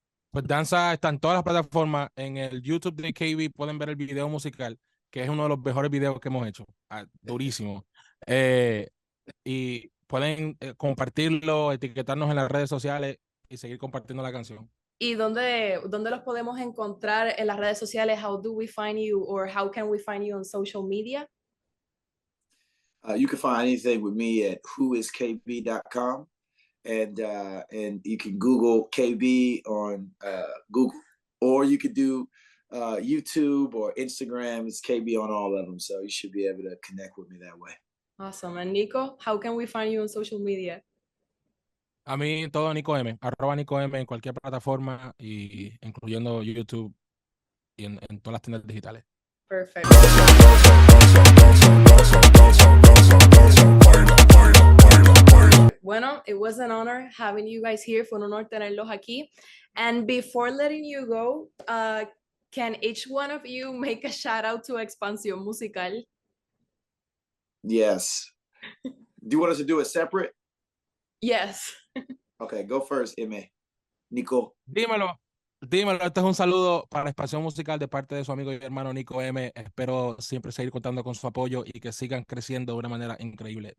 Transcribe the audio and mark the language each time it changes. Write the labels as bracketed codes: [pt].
[es] Pues Danza está en todas las plataformas. En el YouTube de KB pueden ver el video musical, que es uno de los mejores videos que hemos hecho. Durísimo. Y pueden compartirlo, etiquetarnos en las redes sociales y seguir compartiendo la canción. ¿Y dónde los podemos encontrar en las redes sociales? [en] How do we find you, or how can we find you on social media? You can find anything with me at whoiskb.com, and you can Google KB on Google, or you could do YouTube or Instagram. It's KB on all of them, so you should be able to connect with me that way. Awesome. And Nico, how can we find you on social media? [es] A mí todo Niko Eme, @NikoM en cualquier plataforma, y incluyendo YouTube y en todas las tiendas digitales. [en] Perfect. Bueno, it was an honor having you guys here. [es] Fue un honor tenerlos aquí. [en] And before letting you go, can each one of you make a shout out to Expansión Musical? Yes. Do you want us to do it separate? Yes. Okay, go first, Eme. Niko. [es] Dímelo. Este es un saludo para la Expansión Musical de parte de su amigo y hermano Niko Eme. Espero siempre seguir contando con su apoyo y que sigan creciendo de una manera increíble.